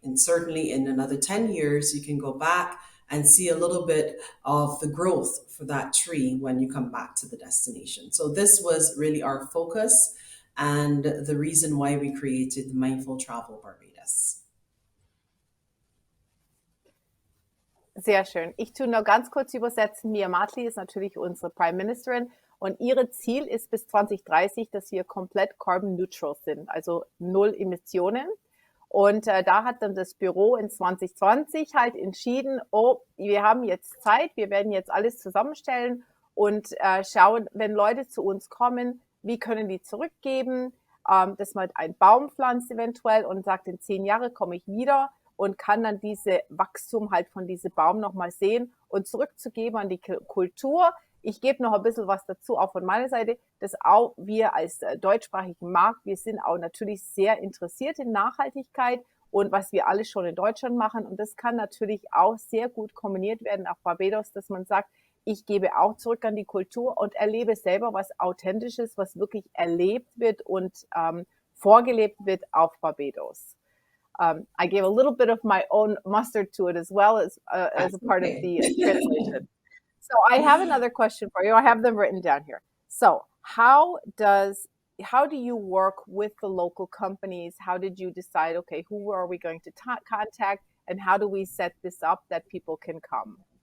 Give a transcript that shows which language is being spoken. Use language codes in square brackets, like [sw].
[en] And certainly in another 10 years, you can go back and see a little bit of the growth for that tree when you come back to the destination. So this was really our focus and the reason why we created Mindful Travel Barbados. [de] Sehr schön. Ich tue nur ganz kurz übersetzen. Mia Mottley ist natürlich unsere Prime Ministerin. Und ihr Ziel ist bis 2030, dass wir komplett carbon neutral sind, also 0 Emissionen. Und da hat dann das Büro in 2020 halt entschieden, oh, wir haben jetzt Zeit, wir werden jetzt alles zusammenstellen und schauen, wenn Leute zu uns kommen, wie können die zurückgeben, dass man einen Baum pflanzt eventuell und sagt, in 10 Jahren komme ich wieder und kann dann diese Wachstum halt von diesem Baum nochmal sehen und zurückzugeben an die Kultur. Ich gebe noch ein bisschen was dazu, auch von meiner Seite, dass auch wir als deutschsprachigen Markt, wir sind auch natürlich sehr interessiert in Nachhaltigkeit und was wir alles schon in Deutschland machen. Und das kann natürlich auch sehr gut kombiniert werden auf Barbados, dass man sagt, ich gebe auch zurück an die Kultur und erlebe selber was Authentisches, was wirklich erlebt wird und vorgelebt wird auf Barbados. [en] I gave a little bit of my own mustard to it as well as a part of the translation. So I have another question for you. I have them written down here. So how do you work with the local companies? How did you decide, okay, who are we going to contact and how do we set this up that people can come?